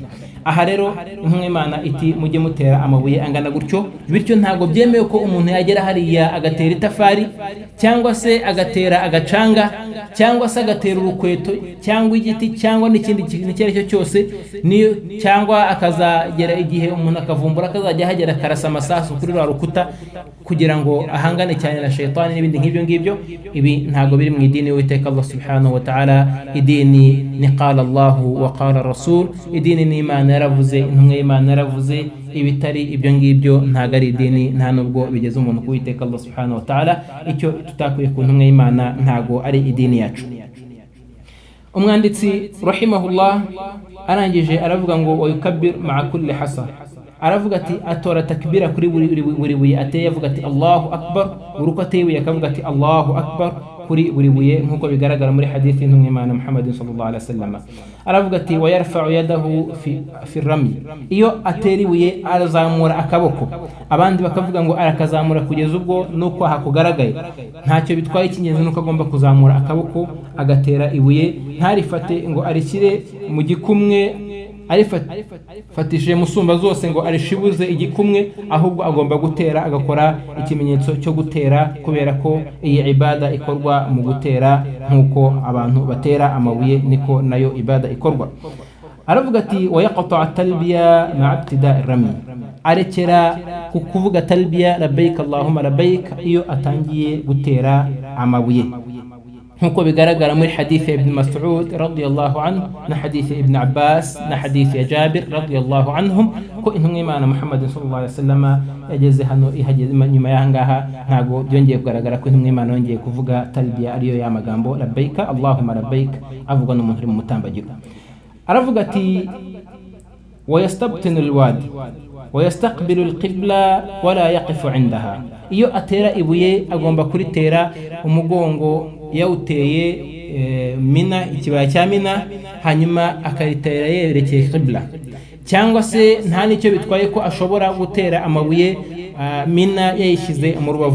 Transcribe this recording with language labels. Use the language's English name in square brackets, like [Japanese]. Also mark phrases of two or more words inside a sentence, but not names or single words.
[Kinyarwanda] Aha rero intumwa y'Imana iti mujye mutera amabuye angana gutyo, bityo ntago byemewe ko umuntu yagera hariya agatera itafari cyangwa se agatera agacanga cyangwa se agatera urukweto cyangwa igiti cyangwa n'ikindi kintu icyo ari cyo cyose, niyo cyangwa akazagera igihe umuntu akavumbura akazajya hagera karasa amasasu kuri rwa rukuta kugira ngo ahangane cyane na shaytani n'ibindi nk'ibyo ngibyo. Ibi ntago biri mu idini y'Uwiteka [Arabic] الله سبحانه وتعالى. [Kinyarwanda] Idini ni [Arabic] قال الله وقال رسول, [Kinyarwanda] idini ni Imana yaravuze, intumwa y'Imana yaravuze. Ibitari ibyo ngibyo ntago ari idini, nta nubwo bigeze umuntu ku Uwiteka [Arabic] الله سبحانه وتعالى. [Kinyarwanda] Icyo tutakuye ku ntumwa y'Imana ntago ari idini yacu. Umwanditsi rahimahullah arangije aravuga ngo [Arabic] ويكبر مع كل حصاة, [Kinyarwanda] aravuga ati atora takbira kuri buri buye ateye, avuga ati [Arabic] الله أكبر. [Kinyarwanda] Uruko ateye akavuga ati [Arabic] الله أكبر [Kinyarwanda] kuri buri buye, nkuko bigaragara muri hadithi y'intumwa y'Imana Muhammad [Arabic] صلى الله عليه وسلم. [Kinyarwanda] Aravuga ati [Arabic] ويرفع يده في الرمي, [Kinyarwanda] iyo atera ibuye arazamura akaboko, abandi bakavuga ngo arakazamura kugeza ubwo nuko hakugaragaye. Ntacyo bitwaye, ikingenzi nuko agomba kuzamura akaboko agatera ibuye, ntarifate ngo arishyire mu gikumwe arifatishije musumba zose ngo arishibuze igikumwe, ahubwo agomba gutera, agakora ikimenyetso cyo gutera, kubera ko iyi ibada ikorwa mu gutera. Nkuko abantu batera amabuye niko nayo ibada ikorwa. Aravuga ati [Arabic] ويقطع التلبية مع ابتداء الرمي, [Kinyarwanda] arekera kuvuga talbiya [Arabic] لبيك اللهم لبيك [Kinyarwanda] iyo atangiye gutera amabuye nkuko bigaragara muri hadithi ibn Mas'ud [Arabic] رضي الله عنه [Kinyarwanda] na hadithi ibn Abbas na hadithi ya Jabir [Arabic] رضي الله عنهم [Kinyarwanda] ko intumwa Imana Muhammad [Arabic] صلى الله عليه وسلم [Kinyarwanda] yageze hano ihageze nyuma y'ahangaha ntago byongeye kugaragara ko intumwa Imana yongeye kuvuga talbiya ariyo ya magambo [Arabic] لبيك اللهم لبيك [Kinyarwanda] avugwa n'umuntu uri mu mutambagiro aravuga ati [Arabic] ويستبطن الوادي ويستقبل القبلة ولا يقف عندها [Kinyarwanda] iyo atera ibuye agomba kuritera umugongo yawuteye Mina ikibaya cya Mina hanyuma akaritera yerekeye qibla cyangwa se nta nicyo bitwaye ko ashobora gutera amabuye Mina yayishyize mu rubavu